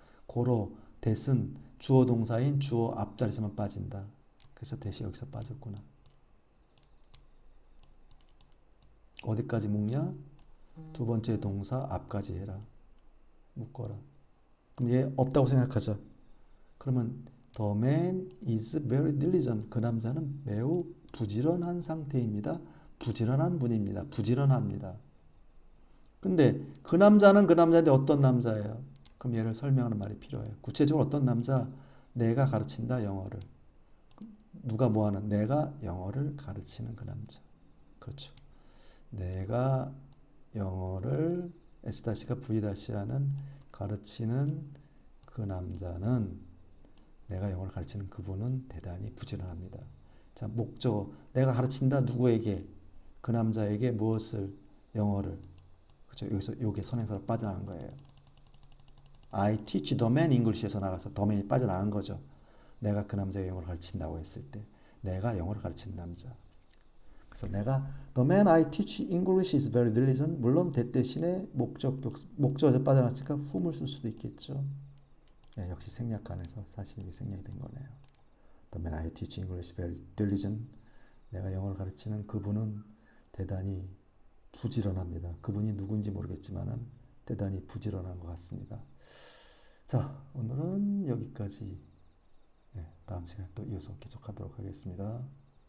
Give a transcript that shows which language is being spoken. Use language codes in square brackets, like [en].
[ko] 고로 that은 주어 동사인 주어 앞자리에서만 빠진다. 그래서 that이 여기서 빠졌구나. 어디까지 묶냐? 두 번째 동사 앞까지 해라. 묶어라. 그럼 얘 없다고 생각하자. 그러면 [en] The man is very diligent. [ko] 그 남자는 매우 부지런한 상태입니다. 부지런한 분입니다. 부지런합니다. 근데 그 남자는 그 남자인데 어떤 남자예요? 그럼 얘를 설명하는 말이 필요해요. 구체적으로 어떤 남자? 내가 가르친다 영어를. 누가 뭐하는? 내가 영어를 가르치는 그 남자. 그렇죠. 내가 영어를 S-가 V-하는 가르치는 그 남자는 내가 영어를 가르치는 그분은 대단히 부지런합니다. 자, 목적어. 내가 가르친다 누구에게? 그 남자에게 무엇을? 영어를. 그렇죠. 여기서 요게 선행사로 빠져나간 거예요. [en] I teach the man English [ko] 에서 나가서 더맨이 빠져나간 거죠. 내가 그 남자에게 영어를 가르친다고 했을 때 내가 영어를 가르치는 남자. 그래서 내가 [en] the man I teach English is very diligent. [ko] 물론 that 대신에 목적어에 빠져나왔으니까 whom을 쓸 수도 있겠죠. 네, 역시 생략관에서 사실 이게 생략이 된 거네요. [en] The man I teach English is very diligent. [ko] 내가 영어를 가르치는 그분은 대단히 부지런합니다. 그분이 누군지 모르겠지만은 대단히 부지런한 것 같습니다. 자, 오늘은 여기까지. 네, 다음 시간에 또 이어서 계속하도록 하겠습니다.